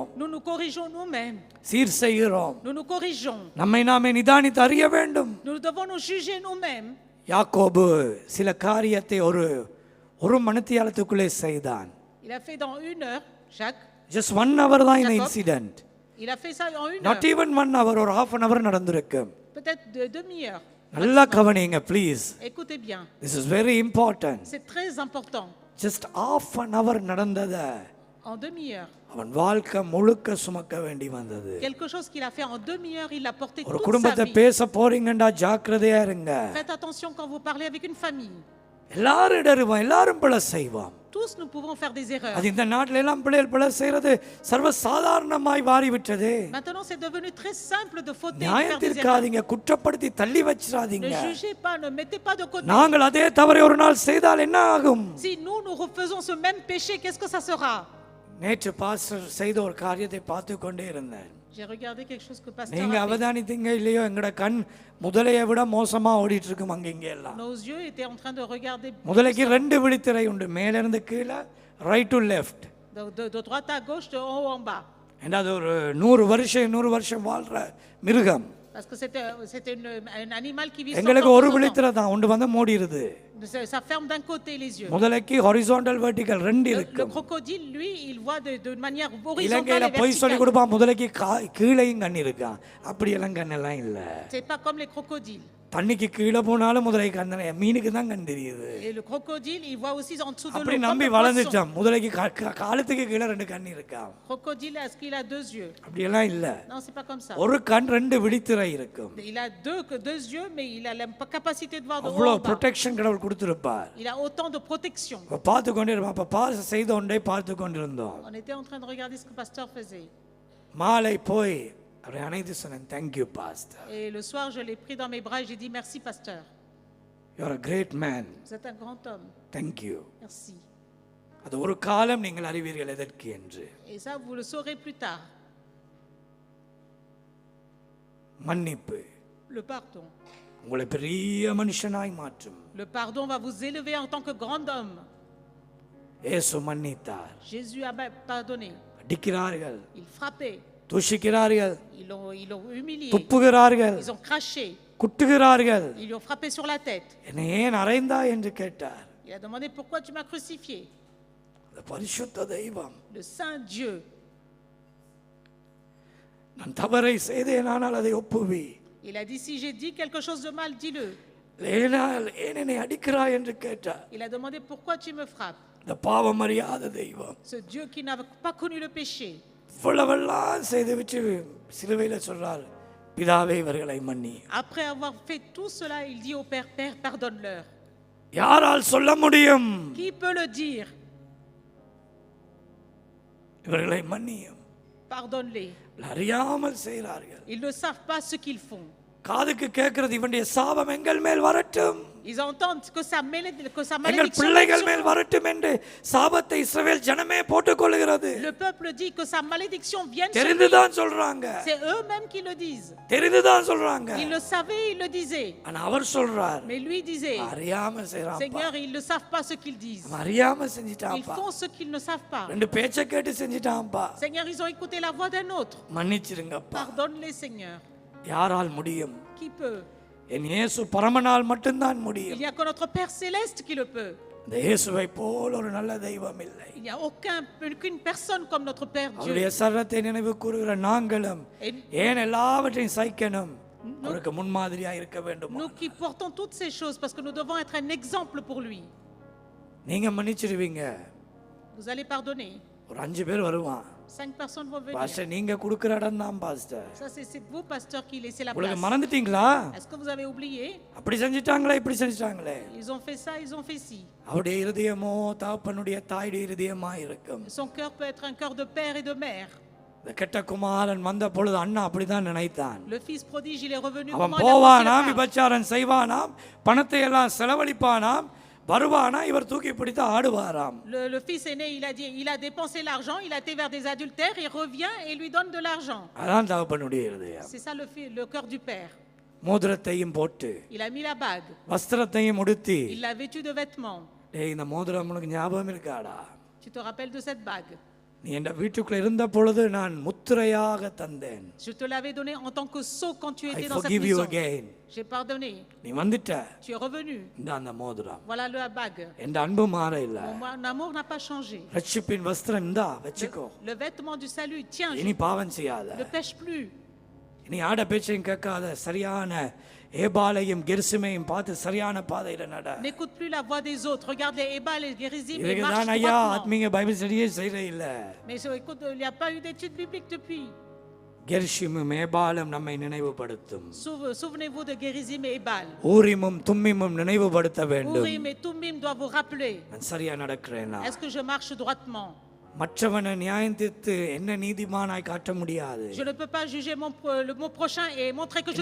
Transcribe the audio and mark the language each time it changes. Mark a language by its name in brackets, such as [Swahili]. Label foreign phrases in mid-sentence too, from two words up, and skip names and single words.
[French] Nous nous corrigeons nous-mêmes. [Tamil] சீர் செய்கிறோம். [French] Nous nous corrigeons. [Tamil] நம்மை நாமே நிதானித்து அறிய வேண்டும். [French] Nous devons nous juger nous-mêmes. [Tamil] யாக்கோபு சில காரியத்தை ஒரு மணித்தியாலத்துக்குள்ளே செய்தான். [French] Il a fait dans 1 heure, Jacques. [English] just 1 hour [Tamil] தான் இந்த Jacob. இன்சிடென்ட். [French] Il a fait ça en 1 [Tamil] நாட் [French] heure. [English] even 1 hour, [Tamil] ஒரு [English] half an hour [Tamil] நடந்திருக்கும். [French] Peut-être de demi-heure. [Tamil] நல்லா கவனிங்க ப்ளீஸ். [French] Écoutez bien. [English] This is very important. [French] C'est très important. [English] just half an hour [Tamil] நடந்தத [French] En demi-heure. [Tamil] அவன் வாழ்க்கை முழுக்க சுமக்க வேண்டி வந்தது. [French] Quelque chose qu'il a fait en demi-heure, il l'a porté [Tamil] ஒரு [French] toute sa [Tamil] குடும்பத்தை [French] vie. [Tamil] பேச போறீங்கடா ஜாக்கிரதையா இருங்க. [French] Faites attention quand vous parlez avec une famille. [Tamil] எல்லாரும் இடறுவோம், எல்லாரும் பிழை செய்வோம். [French] Tous nous pouvons faire des erreurs. [Tamil] அது இந்த நாட்டில எல்லாம் பிள்ளைகள் பிழை செய்யறது சர்வ சாதாரணமாய் மாறிவிட்டது. [French] Maintenant, c'est devenu très simple de fauter et de faire des erreurs. [Tamil] நியாயத்திற்காதீங்க, குற்றப்படுத்தி தள்ளி வச்சிராதீங்க. [French] Ne jugez pas, ne mettez pas de côté. [Tamil] நாங்கள் அதே தவறை ஒரு நாள் செய்தால் என்ன ஆகும்? [French] Si nous refaisons ce même péché, qu'est-ce que ça sera? [Tamil] நேற்று பாஸ்டர் செய்த ஒரு காரியத்தை பார்த்து கொண்டே இருந்தேன். [French] J'ai regardé quelque chose que pasteur [Tamil] நீங்க [French] a fait. [Tamil] அவதானித்தீங்க இல்லையோ, எங்கட கண் முதலையை விட மோசமா ஓடிட்டு இருக்கும் அங்கங்க எல்லாம். [French] Nos yeux étaient en train de regarder [Tamil] முதலைக்கு 2 விழித்திரை உண்டு, மேல இருந்து கீழே, [English] right to left. [French] de droite à gauche, de haut en bas. [Tamil] ஏன்னா அது ஒரு 100 வருஷம் வாழ்ற மிருகம். [French] Parce que c'était un animal qui vit 100 [Tamil] எங்களுக்கு ஒரு [French] ans. [Tamil] விழித்திரை தான் உண்டு, வந்து மூடிடுது. [French] Ça ferme d'un côté les yeux. [Tamil] முதலைக்கு [English] horizontal vertical [Tamil] 2 [French] Le [Tamil] இருக்கும். [French] crocodile, lui, il voit de manière horizontale [Tamil] இலங்கையில [French] et [Tamil] போய் சொல்லி [French] verticale. [Tamil] கொடுப்பான், முதலைக்கு கீழையும் கண் இருக்கான். அப்படி எல்லாம் கண்ணெல்லாம் இல்ல. [French] C'est pas comme les crocodiles. [Tamil] தண்ணிக்கு கீழே போனாலும் முதலைக்கு கண், மீனுக்கு தான் கண் தெரியுது. [French] Et le crocodile, il voit aussi en dessous de [Tamil] அப்படி [French] l'eau. Comme [Tamil] நம்பி [French] le poisson. [Tamil] வளர்ந்துட்டான். முதலைக்கு காலத்துக்கு கீழே 2 கண் இருக்கான். [French] Crocodile, est-ce qu'il a 2 yeux? [Tamil] அப்படி எல்லாம் இல்ல. [French] Non, c'est pas comme ça. [Tamil] ஒரு கண் 2 விழித்திரை இருக்கும். [French] Il a deux yeux, mais il a la capacité de voir de haut [Tamil] அவ்வளோ [French] en bas. [Tamil] ப்ரொடெக்ஷன் கடவுள் கொடுத்திருப்பார். [French] Il a autant de protection. [Tamil] அப்ப பார்த்து கொண்டே இருப்பான். அப்ப பாஸ் செய்த ஒன்றை பார்த்து கொண்டிருந்தோம். [French] On était en train de regarder ce que le pasteur faisait. [Tamil] மாலை போய் அவரை அணைத்து சொன்னேன், [English] thank you pastor, [French] Et le soir, je l'ai pris dans mes bras et j'ai dit merci, pasteur. [English] you are a great man, [French] Vous êtes un grand homme. [English] thank you. [French] Merci. [Tamil] அது ஒரு காலம் நீங்கள் அறிவீர்கள் எதற்கு என்று. [French] Et ça, vous le saurez plus tard. [Tamil] மன்னிப்பு [French] Le pardon. [Tamil] உங்களை பெரிய மனுஷனாய் மாற்றும். [French] Le pardon va vous élever en tant que grand homme. [Tamil] இயேசு மன்னித்தார். [French] Jésus a pardonné. [Tamil] அடிக்கிறார்கள், [French] Il frappait. [Tamil] தூஷிக்கிறார்கள், [French] Ils l'ont humilié. [Tamil] துப்புகிறார்கள், [French] Ils ont craché. [Tamil] குட்டுகிறார்கள். [French] Ils lui ont frappé sur la tête. [Tamil] என்னை ஏன் அறைந்தா என்று கேட்டார். [French] Il a demandé pourquoi tu m'as crucifié. [Tamil] அந்த பரிசுத்த தெய்வம், [French] Le Saint Dieu. [Tamil] நான் தவறை செய்தேனானால் அதை ஒப்புவி. [French] Il a dit si j'ai dit quelque chose de mal, dis-le. [Tamil] ஏன் என்னை அடிக்கிறாய் என்று கேட்டார். [French] Il a demandé pourquoi tu me frappes. [Tamil] இந்த பாவம் அறியாத தெய்வம் [French] Ce Dieu qui n'a pas connu le péché. [Tamil] இவ்வளவெல்லாம் செய்து வச்சு சிலுவையில சொல்றார், பிதாவே இவர்களை மன்னி. [French] Après avoir fait tout cela, il dit au Père, Père, pardonne-leur. [Tamil] யாரால் சொல்ல முடியும்? [French] Qui peut le dire? [Tamil] இவர்களை மன்னியும். [French] Pardonne-les. [Tamil] அறியாமல் செய்கிறார்கள். [French] Ils ne savent pas ce qu'ils font. [Tamil] காதுக்கு கேட்கிறது இவனுடைய சாபம் எங்கள் மேல் வரட்டும், [French] Ils entendent que sa [Tamil] எங்கள் [French] malédiction [Tamil] பிள்ளைகள் [French] vienne [Tamil] மேல் [French] sur nous. [Tamil] வரட்டும் என்று சாபத்தை இஸ்ரவேல் ஜனமே போட்டுக் கொள்கிறது. [French] Le peuple dit que sa malédiction vienne sur lui. [Tamil] தெரிந்துதான் சொல்றாங்க, [French] C'est eux-mêmes qui le disent. [Tamil] தெரிந்துதான் சொல்றாங்க. [French] Ils le savaient, ils le disaient. [Tamil] ஆனா அவர் சொல்றார், [French] Mais lui disait, [Tamil] அறியாம செய்றான், [French] Seigneur, ils ne savent pas ce qu'ils disent. [Tamil] அறியாம [French] Ils [Tamil] செஞ்சிட்டான்ப்பா, [French] font ce qu'ils ne savent pas. [Tamil] ரெண்டு பேச்சை கேட்டு செஞ்சிட்டான்ப்பா, [French] Seigneur, ils ont écouté la voix d'un autre. [Tamil] மன்னிச்சிருங்கப்பா. [French] Pardonne-les, Seigneur. [Tamil] யாரால் முடியும்? [French] Qui peut? [Tamil] என் இயேசு பரமனால் மட்டும்தான் [French] Il [Tamil] முடியும். [French] n'y a que notre Père céleste qui le peut. [Tamil] இந்த இயேசுவை போல் ஒரு நல்ல தெய்வம் இல்லை. [French] Il n'y a aucune personne comme notre Père Dieu. [Tamil] அவருடைய சரத்தை நினைவு கூறுகிற நாங்களும் [French] Et [Tamil] ஏன் எல்லாவற்றையும் சகிக்கணும்? அவருக்கு முன்மாதிரியா இருக்க வேண்டும். [French] nous qui portons toutes ces choses, parce que nous devons être un exemple pour lui. [Tamil] நீங்க மன்னிச்சிடுவீங்க. [French] Vous allez pardonner. [Tamil] ஒரு 5 பேர் வருவான், [French] 5 personnes vont venir. [Tamil] பாஸ்டர் நீங்க கொடுக்கிற இடம் தான் பாஸ்டர். [French] Ça, c'est vous, pasteur, qui laissez la [Tamil] உங்களுக்கு [French] place. [Tamil] மறந்துட்டீங்களா? [French] Est-ce que vous avez oublié? [Tamil] அப்படி செஞ்சிட்டாங்களே, இப்படி செஞ்சிட்டாங்களே. [French] Ils ont fait ça, ils ont fait ci. [Tamil] அவருடைய இருதயமோ தகப்பனுடைய தாயுடைய இருதயமா இருக்கும். [French] Son cœur peut être un cœur de père et de mère. [Tamil] இந்த கெட்ட குமாரன் வந்த பொழுது அண்ணா அப்படிதான் நினைத்தான். [French] Le fils prodige, il est revenu. [Tamil] அவன் [French] Comment il a pensé [Tamil] போவானாம், [French] le faire? [Tamil] விபச்சாரம் செய்வானாம், பணத்தை எல்லாம் செலவழிப்பானாம், வருவானா இவர் தூக்கி பிடித்து ஆடுவாராம். [French] Le fils aîné, il a dépensé l'argent, il a été vers des adultères, il revient et lui donne de l'argent. [Tamil] அதான் தகப்பனுடைய இருதயம். [French] C'est ça le cœur du père. [Tamil] மோதிரத்தையும் போட்டு [French] Il a mis la bague, [Tamil] வஸ்திரத்தையும் உடுத்தி, [French] il l'a vêtu de vêtements. [Tamil] டேய் இந்த மோதிரம் உனக்கு ஞாபகம் இருக்காடா? [French] Tu te rappelles de cette bague? [Tamil] நீ என் வீட்டுக்குள்ள இருந்த பொழுது நான் முத்திரையாக தந்தேன். [French] Je te l'avais donné en tant que sceau quand tu [English] I [French] étais dans cette [English] forgive you [French] maison. [English] again. [French] J'ai pardonné. [Tamil] நீ வந்துட்ட, [French] Tu es revenu. [Tamil] இந்த அந்த மோதிரம். [French] Voilà la bague. [Tamil] என் அன்பு மாற இல்ல. [French] Mon amour n'a pas changé. [Tamil] ரட்சிப்பின் வஸ்திரம் இந்தா வச்சுக்கோ. [French] Le vêtement du salut, tiens, [Tamil] இனி பாவம் செய்யாத. [French] ne pêche plus. [Tamil] இனி ஆட பேச்சையும் கேட்காத, சரியான ஏபாலையும் கெர்சிமையும் பார்த்து சரியான பாதையில நட. [French] N'écoute plus la voix des autres. Regarde les Ébal et les Gérizim et [Tamil] இதுக்குதான் [French] marche [Tamil] ஐயா [French] droitement. [Tamil] ஆத்மீக [English] Bible study [Tamil] செய்யற இல்ல. [French] Mais écoute, il n'y a pas eu d'études bibliques depuis. [Tamil] கெர்ஷிமும் ஏபாலும் நம்மை நினைவுபடுத்தும். [French] Souvenez-vous de Gérizim et Ébal. [Tamil] ஊரிமும் தும்மிமும் நினைவுபடுத்த வேண்டும். [French] Urim et Thummim doivent vous rappeler. [Tamil] நான் சரியா நடக்கிறேனா? [French] Est-ce que je marche droitement? [Tamil] மற்றவனை நியாயம் தீர்த்து என்ன நீதிமானாய் காட்ட முடியாது. [French] Je ne peux pas juger mon prochain et montrer que je suis